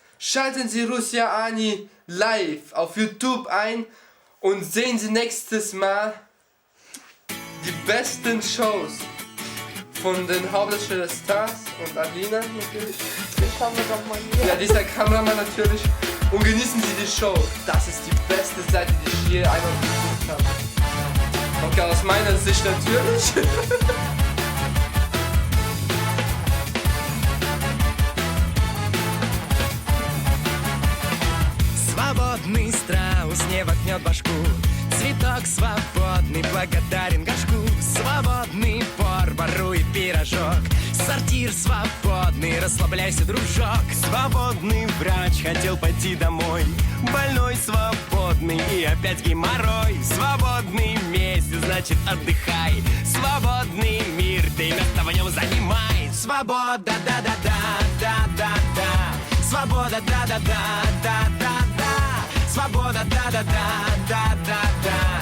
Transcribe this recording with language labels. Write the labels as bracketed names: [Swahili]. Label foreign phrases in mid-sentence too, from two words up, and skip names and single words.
[German] Schalten Sie Russia Ani live auf YouTube ein und sehen Sie nächstes Mal die besten Shows von den Hauptdarsteller Stars und Alina natürlich. Den Kameramann hier. Ja, dieser Kameramann natürlich. Und genießen Sie die Show. Das ist die beste Seite, die ich je einmal besucht habe. Okay, aus meiner Sicht natürlich. [Russian] Свободный страус не воткнет башку. Цветок свободный, благодарен горшку. Свободный пор, воруй пирожок. Сортир свободный, расслабляйся, дружок. Свободный врач хотел пойти домой. Больной свободный и опять геморрой. Свободный месяц, значит отдыхай. Свободный мир, ты место в нем занимай. Свобода, да-да-да-да-да-да. Свобода, да-да-да-да-да-да. Свобода, да-да-да-да-да-да.